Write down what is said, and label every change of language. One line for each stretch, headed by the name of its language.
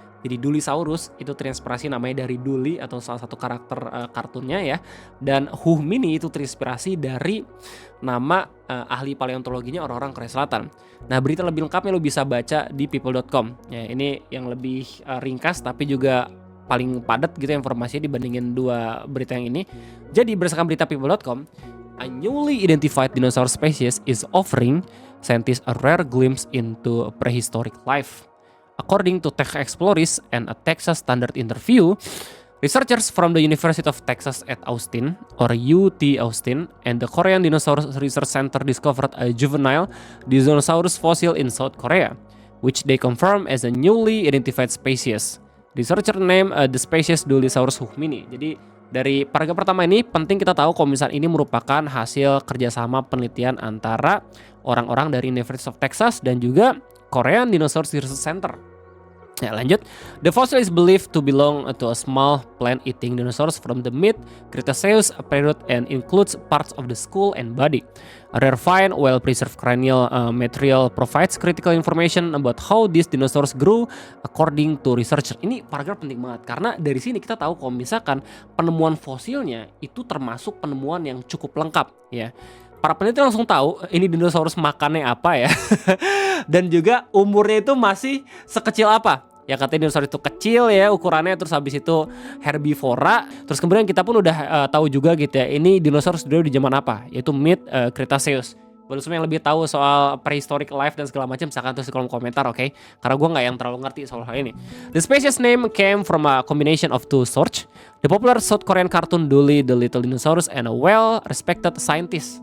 Indonesian: Jadi Dulisaurus itu terinspirasi namanya dari Dooley atau salah satu karakter kartunnya ya. Dan huhmini itu terinspirasi dari nama ahli paleontologinya orang-orang Korea Selatan. Nah berita lebih lengkapnya lo bisa baca di people.com ya. Ini yang lebih ringkas tapi juga paling padat gitu informasinya dibandingin dua berita yang ini. Jadi berdasarkan berita people.com,
English: a newly identified dinosaur species is offering scientists a rare glimpse into prehistoric life. According to Tech Explorers and a Texas Standard interview, researchers from the University of Texas at Austin, or UT Austin, and the Korean Dinosaur Research Center discovered a juvenile Dinosaurus fossil in South Korea, which they confirm as a newly identified species. Researcher named the species Dulisaurus huhmini.
Indonesian: Jadi dari paragraf pertama ini penting kita tahu kalau misalnya ini merupakan hasil kerjasama penelitian antara orang-orang dari University of Texas dan juga Korean Dinosaurs Research Center. Ya, lanjut.
English: The fossil is believed to belong to a small plant-eating dinosaurs from the mid-Cretaceous period and includes parts of the skull and body. A rare find, well-preserved cranial material provides critical information about how these dinosaurs grew according to researcher.
Indonesian: Ini paragraf penting banget karena dari sini kita tahu kalau misalkan penemuan fosilnya itu termasuk penemuan yang cukup lengkap ya. Para peneliti langsung tahu ini dinosaurus makannya apa ya. Dan juga umurnya itu masih sekecil apa. Ya katanya dinosaurus itu kecil ya ukurannya, terus habis itu herbivora. Terus kemudian kita pun udah tahu juga gitu ya, ini dinosaurus dulu di zaman apa, yaitu mid Cretaceous. Buat semua yang lebih tahu soal prehistoric life dan segala macam, misalkan tulis di kolom komentar, oke? Karena gue nggak yang terlalu ngerti soal hal ini.
English: The species name came from a combination of two sources: the popular South Korean cartoon Dooley the Little Dinosaurus and a well-respected scientist.